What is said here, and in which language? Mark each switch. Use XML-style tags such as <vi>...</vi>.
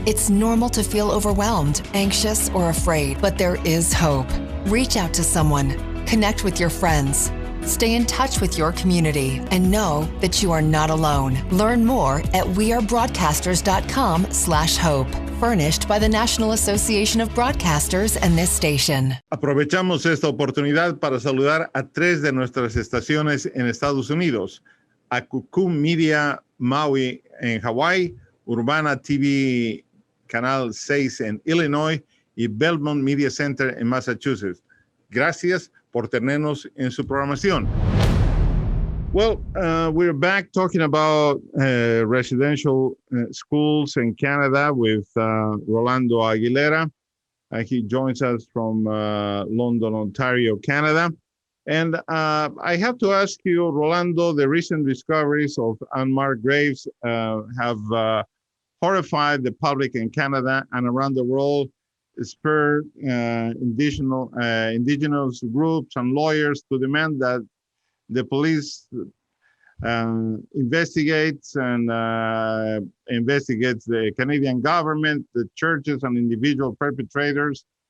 <en>It's normal to feel overwhelmed, anxious, or afraid, but there is hope. Reach out to someone, connect with your friends, stay in touch with your community, and know that you are not alone. Learn more at wearebroadcasters.com/hope. Furnished by the National Association of Broadcasters and this station.</en> <es>Aprovechamos esta oportunidad para saludar a 3 de nuestras estaciones en Estados Unidos: Akuku Media Maui en Hawái, Urbana TV Canal 6 en Illinois y Belmont Media Center en Massachusetts. Gracias por tenernos en su programación.</es> <en>Well, we're back talking about residential schools in Canada with Rolando Aguilera. He joins us from London, Ontario, Canada. And I have to ask you, Rolando, the recent discoveries of unmarked graves have horrified the public in Canada and around the world, spurred indigenous groups and lawyers to demand that the police investigates the Canadian government, the churches, and individual perpetrators.</en>